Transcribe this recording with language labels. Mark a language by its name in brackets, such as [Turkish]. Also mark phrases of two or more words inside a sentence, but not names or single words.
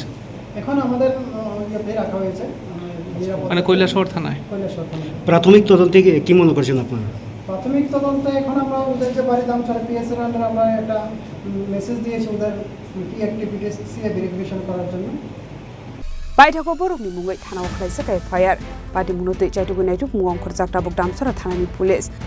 [Bangla] এখন আমাদের ইয়েতে রাখা হয়েছে মানে কৈলাসহর থানায় প্রাথমিক তদন্তে কি মনে করছেন আপনারা প্রাথমিক তদন্তে এখন আমরা ওদের যে বাড়ি দামচরা পিএস এর আন্ডারে আমরা একটা মেসেজ দিয়েছি ওদের কি [English] activities CA verification [Bangla] করার জন্য [Kok Borok] baithako Bohrokni mungai thanao khlaisaka FIR Patimungo tei Naitugwi Mung khorjakta bok Damcherra Thanani police